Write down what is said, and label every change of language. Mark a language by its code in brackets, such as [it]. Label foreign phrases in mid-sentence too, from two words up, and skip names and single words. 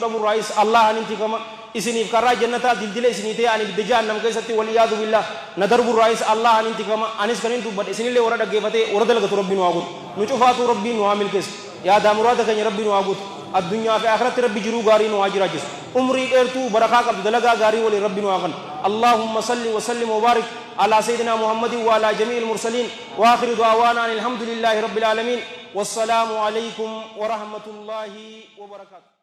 [om] dhabu raayis Allah anin tikama isiniif karaa jannataa dildila isinii ta'e ani bidda jahannam keessatti [ar] والعياذ بالله [om] na darbu raayis Allah anin tikama anis kanin dubbadhe isinillee warra dhaggeeffatee warra dalagatu rabbiin waa godhu nu cufaatu rabbiin nu haa milkeessu yaada muraada keenya rabbiin waa godhu addunyaa fi akhiratti rabbi jiruu gaarii nu haa jiraachisu umrii dheertuu barakaa qabdu dalagaa gaarii waliin rabbi nu haa kennu [ar] اللهم صل وسلم وبارك على سيدنا محمد وعلى جميع المرسلين واخر دعوانا الحمد لله رب العالمين والسلام عليكم ورحمة الله وبركاته.